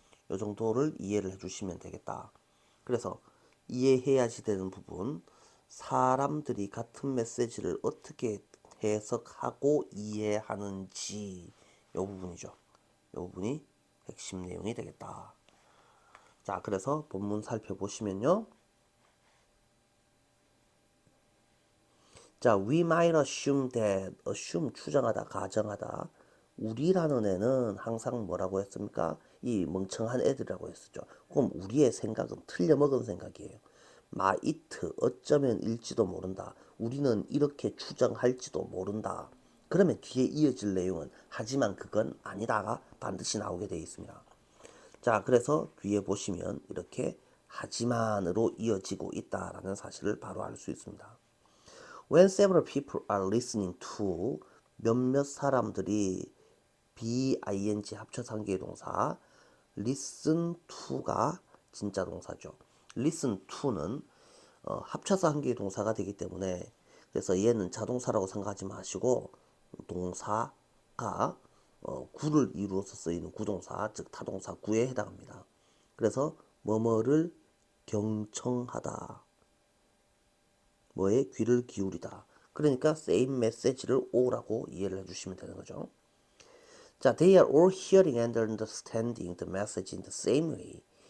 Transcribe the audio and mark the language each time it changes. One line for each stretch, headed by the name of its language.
Korean: 이 정도를 이해를 해주시면 되겠다. 그래서 이해해야지 되는 부분, 사람들이 같은 메시지를 어떻게 해석하고 이해하는지 이 부분이죠. 이 부분이 핵심 내용이 되겠다. 자, 그래서 본문 살펴보시면요.
English: 자, we might assume that, assume
Korean: 추정하다, 가정하다. 우리라는 애는 항상 뭐라고 했습니까? 이 멍청한 애들이라고 했었죠. 그럼 우리의 생각은 틀려먹은 생각이에요. might, 어쩌면 일지도 모른다. 우리는 이렇게 추정할지도 모른다. 그러면 뒤에 이어질 내용은 하지만 그건 아니다가 반드시 나오게 되어 있습니다. 자, 그래서 뒤에 보시면 이렇게 하지만으로 이어지고 있다라는 사실을 바로 알 수 있습니다.
English: When several people are listening to,
Korean: 몇몇 사람들이 BING 합쳐서 한개의 동사, listen to가 진짜 동사죠. listen to는 합쳐서 한개의 동사가 되기 때문에, 그래서 얘는 자동사라고 생각하지 마시고 동사가 구를 이루어서 쓰이는 구동사, 즉 타동사 구에 해당합니다. 그래서 뭐뭐를 경청하다, 뭐에 귀를 기울이다. 그러니까 same message를 o라고 이해를 해주시면 되는 거죠.
English: 자, they are all hearing and understanding the message in the same way.